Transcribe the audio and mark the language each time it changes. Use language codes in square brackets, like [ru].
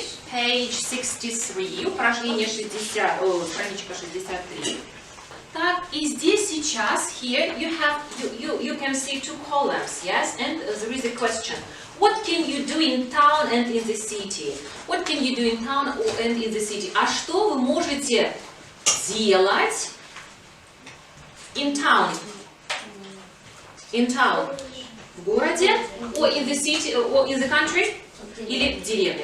[en] Page [ru] 63, упражнение 60, страничка 63. Так, и здесь сейчас, [en] here, you can see two columns, yes? And there is a question. What can you do in town and in the city? What can you do in town and in the city? [ru] А что вы можете делать [en] in town? In town. [ru] В городе, [en] or in the city, or in the country, [ru] или в деревне.